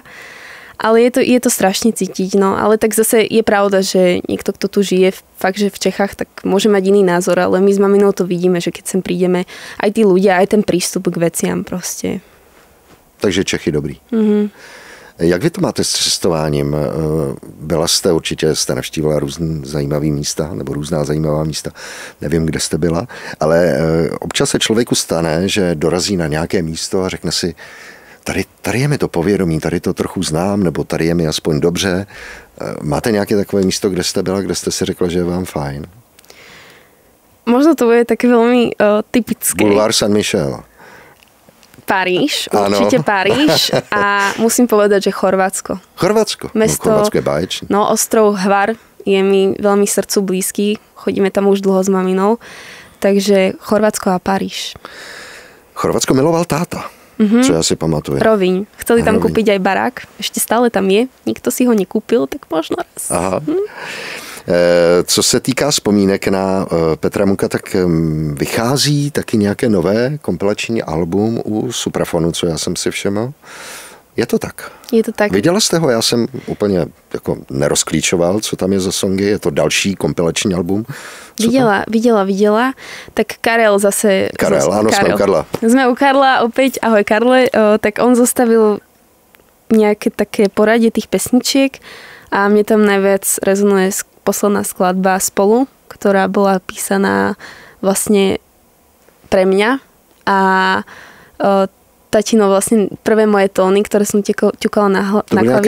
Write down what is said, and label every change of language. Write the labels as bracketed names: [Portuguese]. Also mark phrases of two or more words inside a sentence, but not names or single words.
[Slovak] Ale je to strašne cítiť, no. Ale tak zase je pravda, že niekto, kto tu žije, fakt, že v Čechách, tak môže mať iný názor, ale my s maminou to vidíme, že keď sem prídeme, aj tí ľudia, aj ten prístup k veciam proste. [Czech] Takže Čechy dobrý. Jak vy to máte s cestováním? Byla jste, určitě jste navštívila různý zajímavý místa, nebo různá zajímavá místa. Nevím, kde jste byla, ale občas se člověku stane, že dorazí na nějaké místo a řekne si, tady je mi to povědomí, tady to trochu znám, nebo tady je mi aspoň dobře. Máte nějaké takové místo, kde jste byla, kde jste si řekla, že je vám fajn? [Slovak] Možno to bude také veľmi typické. Boulevard Saint-Michel. Paríž, určite Paríž a musím povedať, že Chorvátsko. Chorvátsko? Mesto, Chorvátsko je báječné. No, ostrov Hvar je mi veľmi srdcu blízky. Chodíme tam už dlho s maminou. Takže Chorvátsko a Paríž. [Czech] Chorvátsko miloval táta, čo ja si pamatujem. Rovíň. [Slovak] Chceli tam kúpiť aj barák. Ešte stále tam je. Nikto si ho nekúpil, tak možno raz. Aha. [Czech] Co se týká vzpomínek na Petra Muka, tak vychází taky nějaké nové kompilační album u Suprafonu, co já jsem si všiml. Je to tak? Je to tak. Viděla jste ho? Já jsem úplně jako nerozklíčoval, co tam je za songy. Je to další kompilační album? [Slovak] Videla. Tak Karel zase... Karel, áno, Karel. Sme u Karla. Sme u Karla opäť. Ahoj Karle. Tak on zostavil nejaké také poradie tých pesničiek a mne tam najviac rezonuje posledná skladba Spolu, ktorá bola písaná vlastne pre mňa a tatino vlastne prvé moje tóny, ktoré som ťukala na klavíri.